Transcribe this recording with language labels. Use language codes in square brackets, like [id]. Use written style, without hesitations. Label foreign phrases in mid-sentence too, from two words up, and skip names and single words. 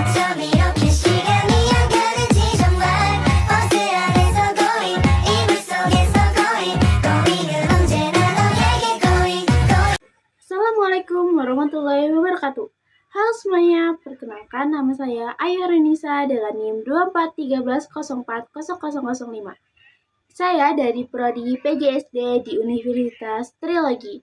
[ko] 밤 이렇게 시간이 안 가는지 정말 버스 안에서 going 이불 속에서 going 은 언제나 너에게 going. [ar] السلام عليكم ورحمة الله وبركاته. [id] Halo semuanya, perkenalkan nama saya Ayu Renisa dengan NIM 2413040005. Saya dari Prodi PGSD di Universitas Trilogi.